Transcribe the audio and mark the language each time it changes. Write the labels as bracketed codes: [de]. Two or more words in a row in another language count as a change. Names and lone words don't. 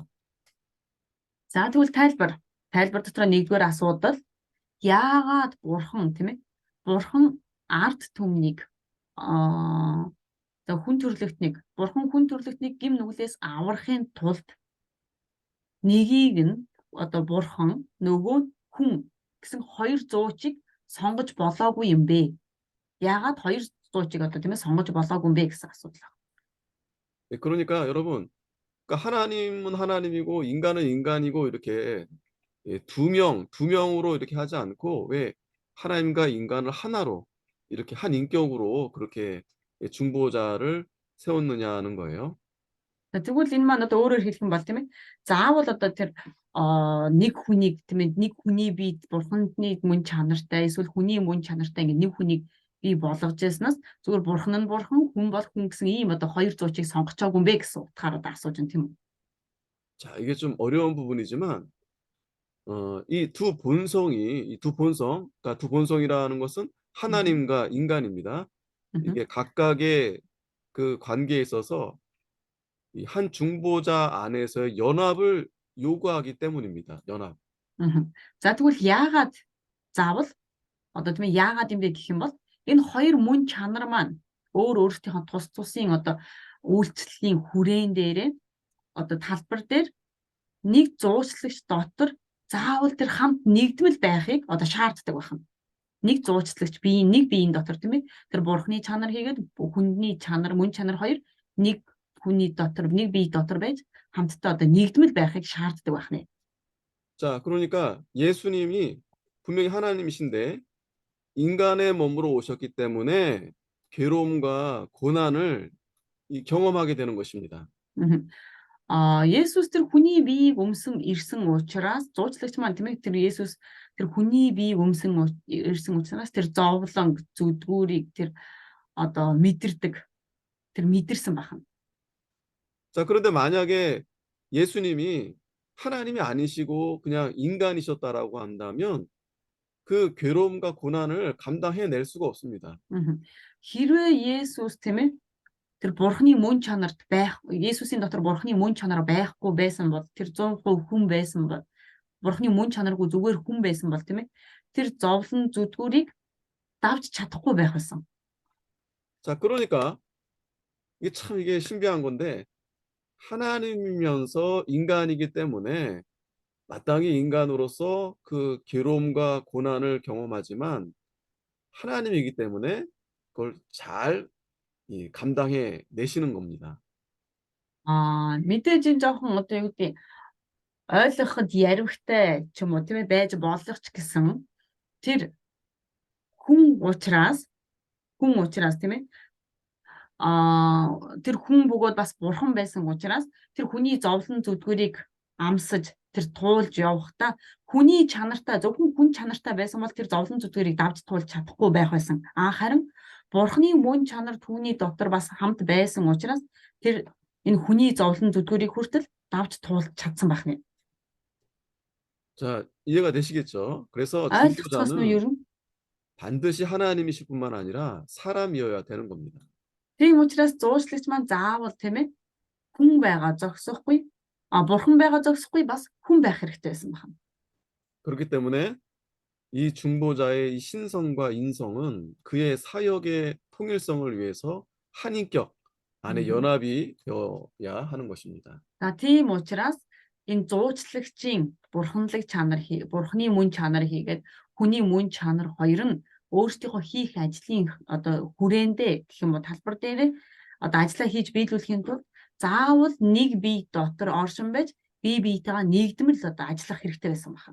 [mn] За тэгвэл тайлбар дотор нэгдүгээр асуудал яагаад бурхан тийм ээ бурхан ард түмнийг хүн төрлөختнийг гим нүглээс аврахын тулд нэгийг нь одоо бурхан нөгөө хүн гэсэн хоёр зуучийг сонгож болоогүй юм бэ? Яагаад хоёр зуучийг одоо тийм ээ сонгож болоогүй юм бэ гэсэн асуудал. [ko] 그러니까 여러분, 그러니까 하나님은 하나님이고 인간은 인간이고 이렇게 두 명으로 이렇게 하지 않고 왜 하나님과 인간을 하나로 이렇게 한 인격으로 그렇게 중보자를 세웠느냐는 거예요. [mn] Тэгвэл энэ маань одоо өөрөөр хэлэх юм бол тийм ээ заавал одоо тэр нэг хүнийг тийм ээ нэг хүний бие бурханы мөн чанартай эсвэл хүний мөн чанартай ингэ нэг хүнийг бий болгож яснаас зүгээр бурхан нь бурхан хүн бол хүн гэсэн ийм одоо хоёр зуучийг сонгочоогүй юм бэ гэсэн утгаараа асууж байна тийм үү. [ko] 자, 이게 좀 어려운 부분이지만 이 두 본성, 그러니까 두 본성이라는 것은 하나님과 인간입니다. 이게 각각의 그 관계에 있어서 이 한 중보자 안에서의 연합을 요구하기 때문입니다. 연합. [mn] За тэгвэл яагаад заавал одоо тийм ээ яагаад юм бэ гэх юм бол энэ хоёр мөн чанар маань өөрсдийнхөө тус тусын одоо үйлчлэлийн хүрээн дээрээ одоо талбар дээр нэг зуучлагч дотор заавал тэр хамт нэгдмэл байхыг одоо шаарддаг байна. Нэг зуучлагч нэг биеийн дотор тийм ээ тэр бурхны чанар хийгээд хүнний чанар мөн чанар хоёр нэг хүний дотор нэг бие дотор байж хамтдаа одоо нэгдмэл байхыг шаарддаг байна. [ko] 자, 그러니까 예수님이 분명히 하나님이신데 인간의 몸으로 오셨기 때문에 괴로움과 고난을 경험하게 되는 것입니다. [mn] Есүс тэр хүний биеийг өмсөн ирсэн учраас зуучлагч маань тийм ээ тэр Есүс тэр хүний биеийг өмсөн ирсэн учраас тэр зовлон зүдгүүрийг тэр одоо мэдэрсэн байна. [ko] 자, 그런데 만약에 예수님이 하나님이 아니시고 그냥 인간이셨다라고 한다면 그 괴로움과 고난을 감당해낼 수가 없습니다. [mn] Хэрвээ Есүс тийм ээ тэр бурхны мөн чанарт байх Есүсийн дотор бурхны мөн чанар байхгүй байсан бол тэр 100% хүн байсан бол бурхны мөн чанаргүй зүгээр хүн байсан бол тийм ээ тэр зовлон зүдгүүрийг давж чадахгүй байх байсан. [ko] 자, 그러니까 이게 신비한 건데 하나님이면서 인간이기 때문에 마땅히 인간으로서 그 괴로움과 고난을 경험하지만 하나님이기 때문에 그걸 잘 감당해 내시는 겁니다. [mn] Мэдээж энэ жоохон одоо юу гэдэг ойлгоход яривхтай ч юм уу тийм ээ байж болох ч гэсэн тэр хүн учраас тийм ээ тэр хүн бөгөөд бас бурхан байсан учраас тэр хүний зовлон зүдгүүрийг амсаж тэр туулж явахдаа хүний чанартай зөвхөн хүн чанартай байсан бол тэр зовлон зүдгүүрийг давж туулж чадахгүй байх байсан. Харин Бурхны мөн чанар түүний дотор бас хамт байсан учраас тэр энэ хүний зовлон зүдгүүрийг хүртэл давж туулж чадсан байх нь. [ko] 자, 이해가 되시겠죠? 그래서 [mn] Ойлгоцгоос нь ер [ko] 중보자는 [mn] нь [ko] 반드시 하나님이실 뿐만 아니라 사람이어야 되는 겁니다. [mn] тийм учраас зуучлагч маань заавал тийм ээ хүн байгаа зогсохгүй бурхан байгаа зогсохгүй бас хүн байх хэрэгтэй байсан байна. [ko] 그렇기 때문에 이 중보자의 이 신성과 인성은 그의 사역의 통일성을 위해서 한 인격 안에 연합이 되어야 하는 것입니다. [mn] За тийм учраас энэ зуучлагчийн бурханлаг чанар бурханы мөн чанар хийгээд хүний мөн чанар хоёр нь өөрсдийнхөө хийх ажлын одоо хүрээндээ гэх юм уу талбар дээр одоо ажиллаа хийж биелүүлэхийн тулд заавал нэг бие дотор оршин байж бие биетэйгээ нэгдмэл одоо ажиллах хэрэгтэй байсан байна.